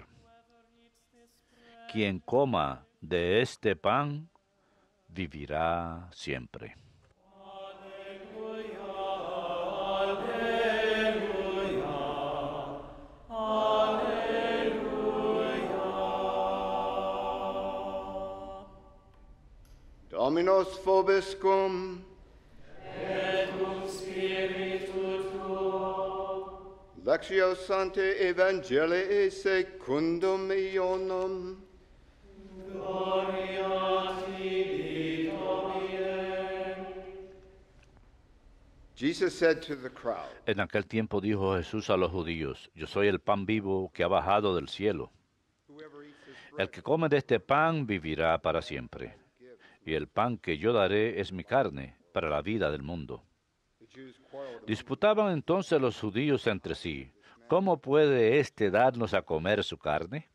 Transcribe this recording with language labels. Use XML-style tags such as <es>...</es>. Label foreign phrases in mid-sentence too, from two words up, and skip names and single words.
<es>Quien coma de este pan, vivirá siempre.</es> <la>Dominus vobiscum. Lectio Sanctae Evangelii secundum Ioannum.</la> <en>Jesus said to the crowd,</en> <es>En aquel tiempo dijo Jesús a los judíos, yo soy el pan vivo que ha bajado del cielo. El que come de este pan vivirá para siempre. Y el pan que yo daré es mi carne para la vida del mundo. Disputaban entonces los judíos entre sí, ¿cómo puede éste darnos a comer su carne?</es>